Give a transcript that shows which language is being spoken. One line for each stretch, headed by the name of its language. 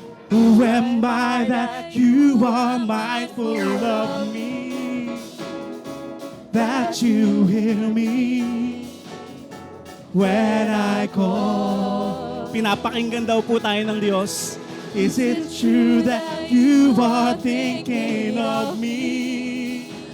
English: Who am I that you are mindful of me? That you hear me when I call.
Filipino: Pinapakinggan daw po tayo ng Diyos.
English: Is it true that you are thinking of me?